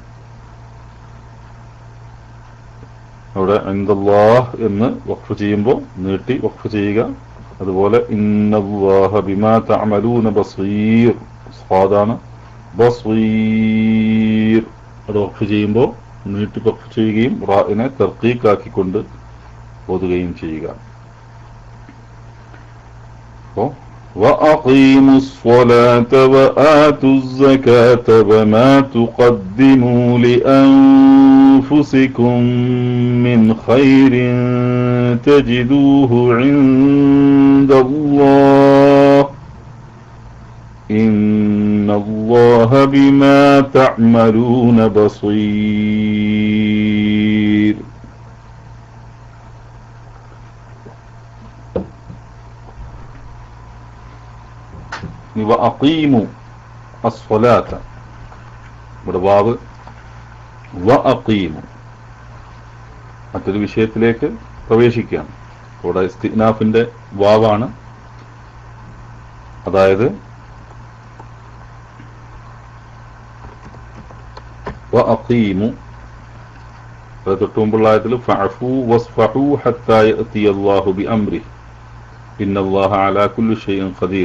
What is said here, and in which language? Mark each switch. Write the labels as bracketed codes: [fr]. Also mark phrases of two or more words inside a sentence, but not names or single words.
[ml] അവിടെ ഇൻദല്ലാഹ് എന്ന് വഖഫ് ചെയ്യുമ്പോൾ നീട്ടി വഖഫ് ചെയ്യുക. അതുപോലെ [ar] إن الله بما تعملون بصير [ml] സ്വാദാണ് ബസീർ. അത് വഖഫ് ചെയ്യുമ്പോൾ നീട്ടി വഖഫ് ചെയ്യുകയും റാഇനെ തർക്കീക്കാക്കിക്കൊണ്ട് ഓതുകയും ചെയ്യുക. [ar] وأقيموا الصلاة وآتوا الزكاة وما تقدموا لأنفسكم من خير تجدوه عند الله إن الله بما تعملون بصير. وأقيموا الصلاة [ml] ഇവിടെ വാവ് വഅഖീമു മറ്റൊരു വിഷയത്തിലേക്ക് പ്രവേശിക്കുകയാണ്. ഇവിടെ ഇസ്തിനാഫിന്റെ വാവാണ്. അതായത് വഅഖീമു, അത് തൊട്ടുമുമ്പുള്ള ആയത്തിൽ [ar] فاعفوا واصفحوا حتى يأتي الله بأمره إن الله على كل شيء قدير.